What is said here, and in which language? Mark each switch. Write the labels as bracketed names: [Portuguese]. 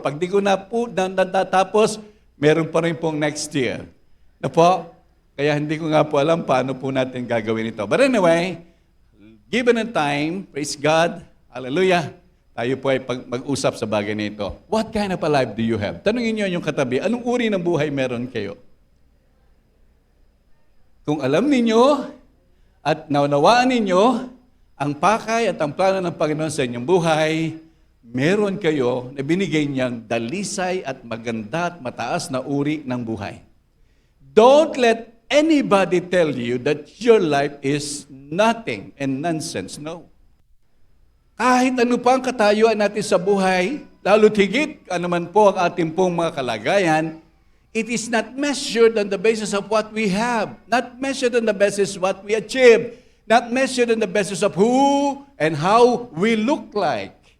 [Filipino] Pag di ko na po natatapos, meron pa rin pong next year. Na po? Kaya hindi ko nga po alam paano po natin gagawin ito. [English] But anyway, given a time, praise God, hallelujah, [Filipino] tayo po ay mag-usap sa bagay nito. [English] What kind of a life do you have? [Filipino] Tanungin niyo yung katabi, anong uri ng buhay meron kayo? Kung alam ninyo at naunawaan ninyo ang pakay at ang plano ng Panginoon sa inyong buhay, meron kayo na binigay niyang dalisay at maganda at mataas na uri ng buhay. [English] Don't let anybody tell you that your life is nothing and nonsense. No. [Filipino] Kahit ano pa ang katayuan natin sa buhay, lalo't higit anuman po ang ating pong mga kalagayan, [English] it is not measured on the basis of what we have, not measured on the basis of what we achieve, not measured on the basis of who and how we look like.